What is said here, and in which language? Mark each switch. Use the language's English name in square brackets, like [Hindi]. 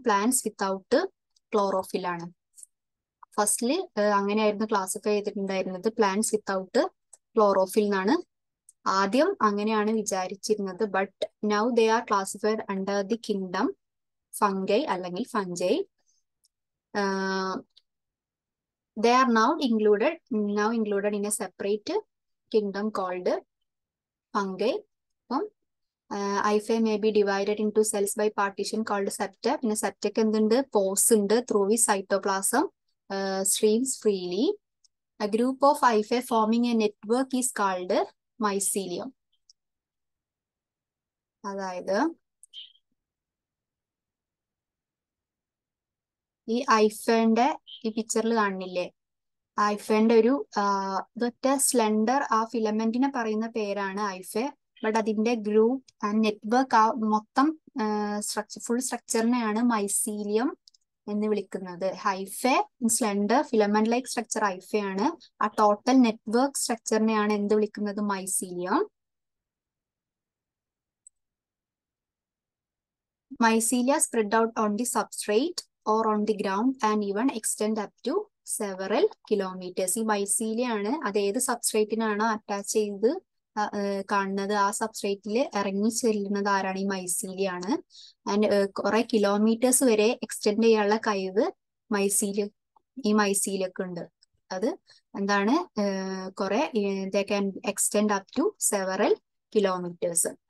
[Malayalam] Plants without chlorophyll ആണ്. ഫസ്റ്റില് അങ്ങനെയായിരുന്നു ക്ലാസിഫൈ ചെയ്തിട്ടുണ്ടായിരുന്നത്, പ്ലാന്റ്സ് വിത്തൗട്ട് ക്ലോറോഫിൽ എന്നാണ് ആദ്യം അങ്ങനെയാണ് വിചാരിച്ചിരുന്നത്. [English] but now they are classified under the kingdom fungi [Malayalam] അല്ലെങ്കിൽ fungi. [English] They are now included in a separate kingdom called fungi. Hyphae may be divided into cells by partition called septa. [Malayalam] പിന്നെ സെപ്റ്റയ്ക്ക് എന്തുണ്ട്? [English] Pores ഉണ്ട്, through which cytoplasm streams freely. A group of hyphae forming a network is called mycelium. [Malayalam] അതായത് ഈ ഹൈഫന്റെ ഈ പിക്ചറിൽ കാണുന്നില്ലേ, ഹൈഫന്റെ ഒരു ഇതൊറ്റ slender ആ ഫിലമെന്റിനെ പറയുന്ന പേരാണ് ഹൈഫെ. ബട്ട് അതിന്റെ ഗ്രൂപ്പ് ആൻഡ് നെറ്റ്വർക്ക് ആ മൊത്തം ഫുൾ സ്ട്രക്ചറിനെയാണ് മൈസീലിയം എന്ന് വിളിക്കുന്നത്? [English] Hyphae slender filament like structure hyphae ആണ്. [Malayalam] ആ ടോട്ടൽ നെറ്റ്വർക്ക് സ്ട്രക്ചറിനെയാണ് എന്ത് വിളിക്കുന്നത്? [English] Mycelium. Mycelia spread out on the substrate or on the ground and even extend up to several kilometers. [Malayalam] ഈ mycelia ആണ് അത് ഏത് സബ്സ്ട്രേറ്റിനാണോ അറ്റാച്ച് ചെയ്ത് കാണുന്നത് ആ സബ്സ്ട്രേറ്റിൽ ഇറങ്ങി ചെല്ലുന്നത് ആരാണ്? ഈ മൈസീലിയ ആണ്. ആൻഡ് കുറെ കിലോമീറ്റേഴ്സ് വരെ എക്സ്റ്റെൻഡ് ചെയ്യാനുള്ള കഴിവ് ഈ മൈസീലിയൊക്കെ ഉണ്ട്. അത് എന്താണ്? [English] കുറെ they can extend up to several kilometers.